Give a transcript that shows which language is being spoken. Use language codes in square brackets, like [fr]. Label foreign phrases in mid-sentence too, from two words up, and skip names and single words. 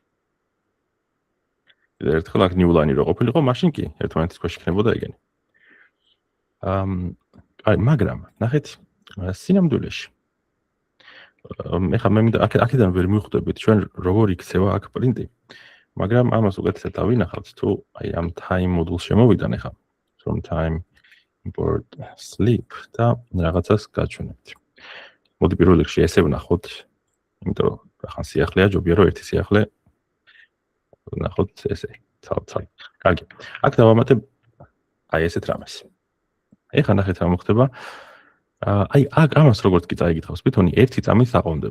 [ka] ერთხელ აქ [en] new line-ი [ka] რო ყოფილიყო, მაშინ კი ერთმანეთის ქვეშ იქნებოდა ეგენი. აი, მაგრამ ნახეთ სინამდვილეში. ეხლა მე მინდა აქედან ვერ მივხვდებით ჩვენ როგორ იქცევა აქ პრინტი. მაგრამ ამას უკეთესად დავინახავთ თუ აი ამ [en] time module [ka] შემოვიდან ეხლა [en] from time import sleep [ka] და რაღაცას გაჩვენებთ. მოდი პირველ რიგში ესე ვნახოთ, იმიტომ რომ ახლა სიახლეა, ჯობია რომ ერთი სიახლე ვნახოთ ესე. ცალ. კარგი. აქ დავამატებ აი ესეთ რამეს. ეხლა ნახეთ რა მოხდება. აი აქ ამას როგორც კი წაიგითხავს, თვითონ ერთი წამით საყრდენდება.